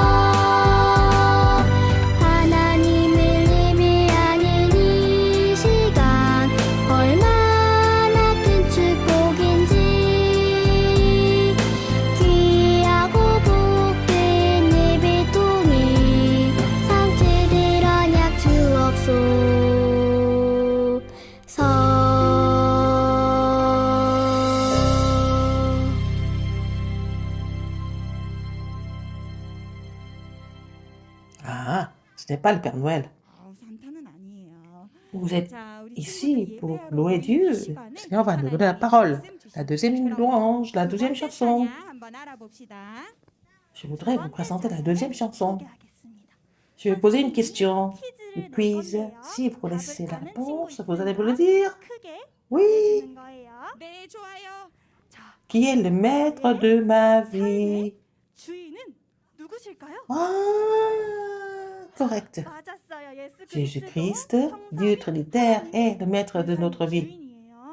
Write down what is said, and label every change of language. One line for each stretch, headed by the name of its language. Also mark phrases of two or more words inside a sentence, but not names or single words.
Korean: 하나님을 예배하는 이 시간 얼마나 큰 축복인지, 귀하고 복된 예배 통해 성취되려냐 주옵소서.
French: Ah, ce n'est pas le Père Noël.
Korean: 산타는 아니에요.
French: Vous êtes
Korean: 자, 우리
French: ici
Korean: 친구들
French: pour
Korean: 예배하러
French: louer
Korean: 오는
French: Dieu.
Korean: 이
French: Le
Korean: 시간에
French: Seigneur va nous donner la
Korean: 하나님의
French: parole.
Korean: 말씀
French: La
Korean: 주시고
French: deuxième
Korean: 그럼
French: louange, la
Korean: 두
French: deuxième
Korean: 번째
French: chanson.
Korean: 찬양 한번 알아봅시다.
French: Je voudrais vous présenter la deuxième chanson.
Korean: 소개하겠습니다.
French: Je vais poser une question. Le
Korean: 퀴즈를
French: quiz.
Korean: 낼 건데요.
French: Si vous connaissez la
Korean: 답을 아는
French: réponse,
Korean: 친구
French: vous allez me
Korean: 있으면
French: le dire.
Korean: 크게
French: Oui.
Korean: 해주는 거예요. 네, 좋아요. 자,
French: Qui est le maître de ma vie?
Korean: 주인은 누구실까요?
French: Ah, correct.
Korean: 맞았어요. 예수
French: Jésus-Christ, Dieu Trinitaire, est le maître de notre vie.
Korean: 주인이에요.